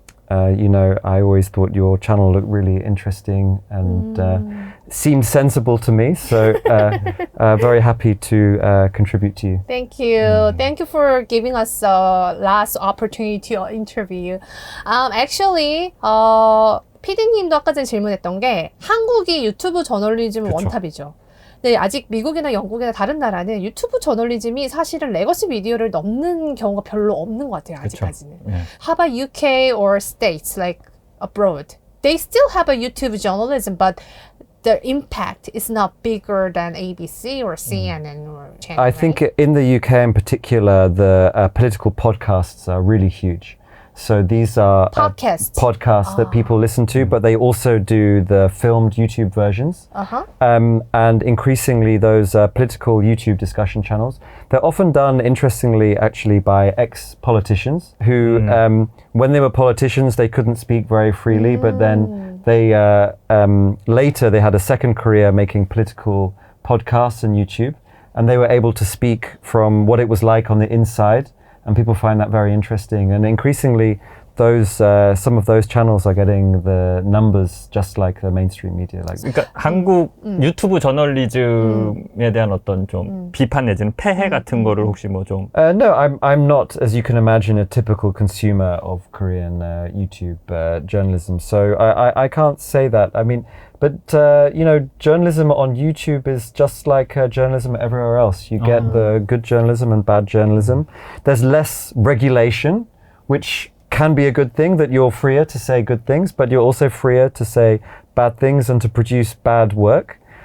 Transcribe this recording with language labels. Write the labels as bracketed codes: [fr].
[en] I always thought your channel looked really interesting and seemed sensible to me. So very happy to contribute to you. Thank you. Thank you for giving us last opportunity to interview you. [ko] Actually, PD님도 아까 전에 질문했던 게 한국이 유튜브 저널리즘 원탑이죠. 근데 아직 미국이나 영국이나 다른 나라는 유튜브 저널리즘이 사실은 레거시 미디어를 넘는 경우가 별로 없는 것 같아요. 아직까지는. 네. [en] How about UK or states like abroad? They still have a YouTube journalism, but the impact is not bigger than ABC or CNN or channel. I think in the UK in particular, the political podcasts are really huge. So these are podcasts that people listen to, but they also do the filmed YouTube versions. And increasingly those political YouTube discussion channels, they're often done, interestingly, actually by ex-politicians who, when they were politicians, they couldn't speak very freely, but then they later they had a second career making political podcasts on YouTube, and they were able to speak from what it was like on the inside. And people find that very interesting. And increasingly, some of those channels are getting the numbers just like the mainstream media. [ko] 그러니까 한국 유튜브 저널리즘에 대한 어떤 좀 비판 내지는 폐해 같은 거를 혹시 뭐 좀. [en] No, I'm not, as you can imagine, a typical consumer of Korean YouTube journalism. So I can't say that. I mean, but journalism on YouTube is just like journalism everywhere else. You get the good journalism and bad journalism. There's less regulation, which can be a good thing, that you're freer to say good things, but you're also freer to say bad things and to produce bad work.